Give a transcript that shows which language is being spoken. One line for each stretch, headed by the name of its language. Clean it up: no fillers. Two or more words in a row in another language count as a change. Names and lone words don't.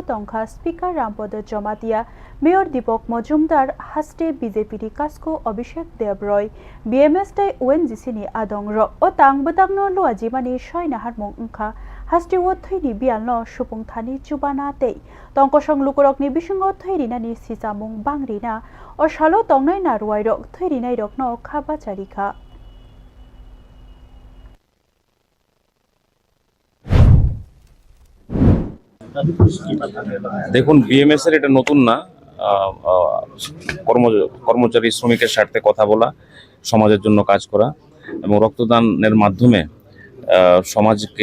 Kok Borok: Tonka Speaker Rampoda Jomatia Mayor Dipok Mojumdar Haste BJP Kasko Abhishek Debroy BMS Day ONGC ni Adongro o Tangbotangno Luajimani Shoinahar Mungka Hastiwo Thini Bialno Shupung Thani Chubana Day Tongkosong Lukurok ni Bishango Thirina ni Sisamung Bangrina or Shalo Tongnai Naruairok Thirina Rokno Kabacharika
Bangla: দেখুন বিএমএস এর এটা নতুন না কর্মচারী শ্রমিকের স্বার্থে কথা বলা সমাজের জন্য কাজ করা এবং রক্তদানের মাধ্যমে সমাজকে